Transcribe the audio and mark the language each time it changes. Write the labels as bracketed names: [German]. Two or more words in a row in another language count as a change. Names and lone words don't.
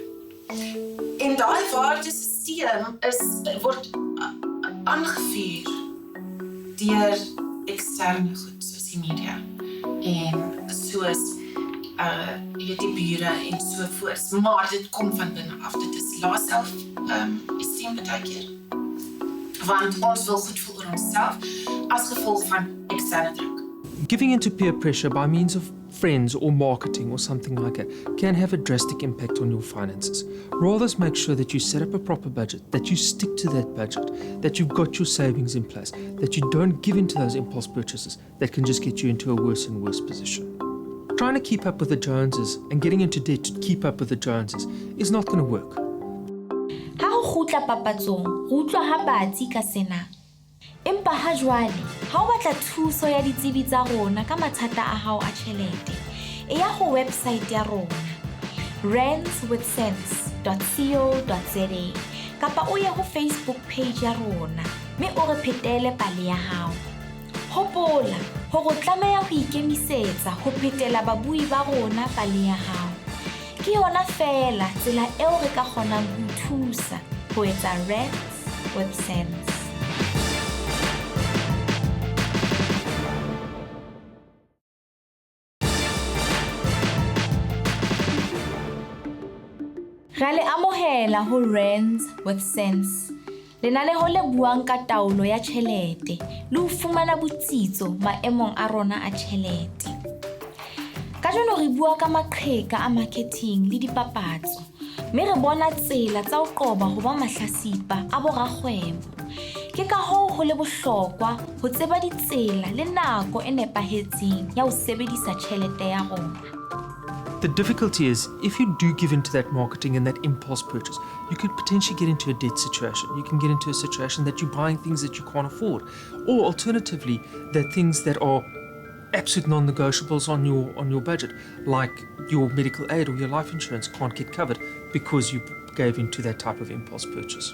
[Afrikaans] En daai waardesisteem word aangevuur deur eksterne goed soos die media en soos die bure en so voort, maar dit kom van binne af. Dit is lae self-esteem baie keer. Want ons wil goed voel oor onsself as gevolg van eksterne druk. [English] Giving into peer pressure by means of friends or marketing or something like that can have a drastic impact on your finances. Rather make sure that you set up a proper budget, that you stick to that budget, that you've got your savings in place, that you don't give into those impulse purchases that can just get you into a worse and worse position. Trying to keep up with the Joneses and getting into debt to keep up with the Joneses is not going to work. [Southern Sotho] Ha ho kgutla papatsong, ho utlwa ha batsi ka sena. Empa ha jwale, ha o batla thuso ya ditsebi tsa rona ka mathata a hao a tjhelete, e ya ho website ya rona, randswithsense.co.za, kapa o ye ho Facebook page ya rona, mme o re phetele pale ya hao. Hopola, hore o tlameha ho ikemisetsa ho phetela babui ba rona pale ya hao. Ke yona fela tsela eo re ka kgonang ho thusa ho etsa Rands with sense. Re le amohela ho Rands with sense. Lenaneo le buang ka taolo ya tjhelete le ho fumana botsitso maemong a rona a tjhelete. Ka jwalo re bua ka maqheka a marketing le dipapatso, mme re bona tsela tsa ho qoba ho ba mahlasipa a borakgwebo. Ke ka hoo ho le bohlokwa ho tseba ditsela le nako e nepahetseng ya ho sebedisa tjhelete ya rona. [English] The difficulty is, if you do give into that marketing and that impulse purchase, you could potentially get into a debt situation. You can get into a situation that you're buying things that you can't afford. Or alternatively, that things that are absolute non-negotiables on your budget, like your medical aid or your life insurance can't get covered because you gave into that type of impulse purchase.